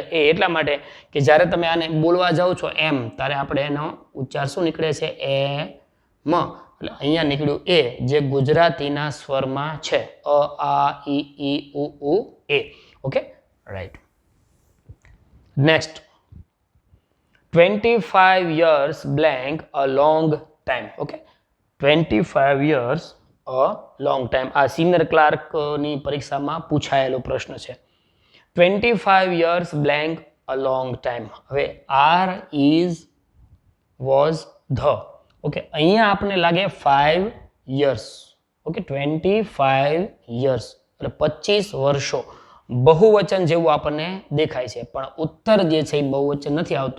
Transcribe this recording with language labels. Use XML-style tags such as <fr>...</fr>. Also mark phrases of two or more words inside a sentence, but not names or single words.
<gu>એટલા માટે કે જ્યારે તમે આને બોલવા જાઓ છો એમ ત્યારે આપણે એનો ઉચ્ચાર શું નીકળે છે? એમ. એટલે અહીંયા નીકળ્યું એ જે ગુજરાતીના સ્વરમાં છે. અ આ ઈ ઉ એ.</gu> <en>okay. right. નેક્સ્ટ. 25 years blank a long time. ઓકે. 25 years a long time.</en> <gu>આ સિનિયર ક્લાર્કની પરીક્ષામાં પૂછાયેલો પ્રશ્ન છે.</gu> <en>25 years blank a long time. હવે are is was the.</en> <gu>ઓકે, અહીંયા આપણને લાગે 5 years. ઓકે, 25 years એટલે 25 વર્ષો. બહુવચન જેવું આપણને દેખાય છે, પણ ઉત્તર જે છે એ બહુવચન નથી આવતો.</gu>